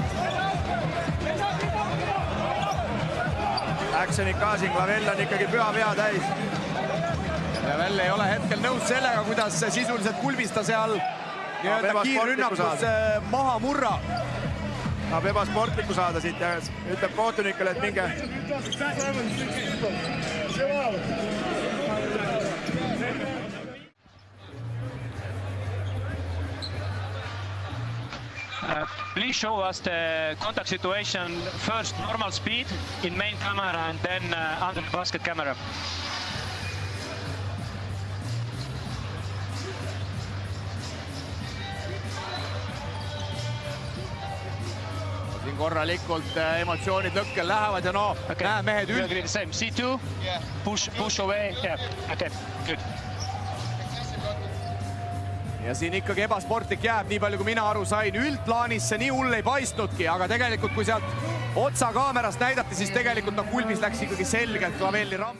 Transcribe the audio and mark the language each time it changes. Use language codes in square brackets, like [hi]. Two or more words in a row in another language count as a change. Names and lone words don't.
[et] Actionid ka siin, Clavell on ikkagi püha pea täis. Clavell ei ole hetkel nõus sellega, kuidas sisuliselt kulvista seal kiirrünnakus maha murra. Tahab ebasportlikku saada siit ja ütleb kohtunikele, et minge. [en] Please show us the contact situation, first normal speed in main camera and then under the basket camera. [et] Siin korralikult emotsioonid lõkkel lähevad ja no, näe mehed üld. [en] C2, push away, okay, good. [et] Ja siin ikkagi ebasportlik jääb, nii palju kui mina aru sain, üldplaanis see nii hull ei paistnudki, aga tegelikult kui sealt otsa kaamerast näidati, siis tegelikult kulvis läks ikkagi selgelt Clavelli rammi.